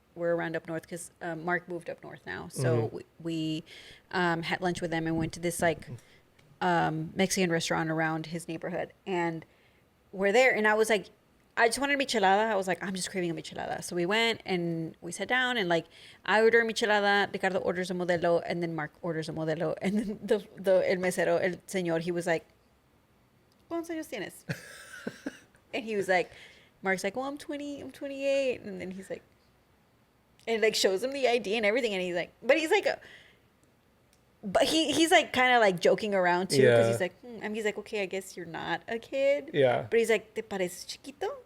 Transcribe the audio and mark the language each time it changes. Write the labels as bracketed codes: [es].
[en] We're around up north because Mark moved up north now. So we had lunch with them and went to this like Mexican restaurant around his neighborhood. And we're there. And I was like, I just wanted a michelada. I was like, I'm just craving a michelada. So we went and we sat down and like I ordered a michelada, Ricardo orders a modelo, and then Mark orders a modelo. And then [es] el mesero, el señor, [en] he was like, [es] ¿Cuántos años tienes? [en] And he was like, Mark's like, well, I'm 20, I'm 28. And then he's like, and like shows him the ID and everything. And he's like, but he's like, But he's like kind of like joking around too, because Yeah. he's like, and he's like, okay, I guess you're not a kid. Yeah. But he's like, [es] ¿te pareces chiquito?